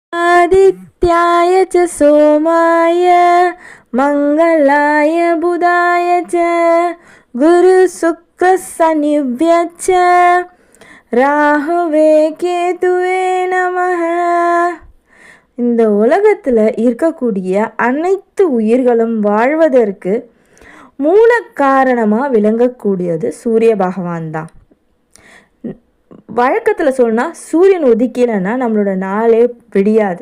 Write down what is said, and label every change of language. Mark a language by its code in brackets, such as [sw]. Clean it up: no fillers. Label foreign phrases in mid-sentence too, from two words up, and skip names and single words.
[sa] आदित्याय च सोमाय मंगलाय बुधाय च गुरु शुक्र शनिभ्य च राहवे केतवे नमः. [ta] இந்த உலகத்தில் இருக்கக்கூடிய அனைத்து உயிர்களும் வாழ்வதற்கு மூல காரணமாக விளங்கக்கூடியது சூரிய பகவான் தான். வழக்கத்தில் சொன்னால் சூரியன் உதிக்கலைன்னா நம்மளோட நாளே விடியாது.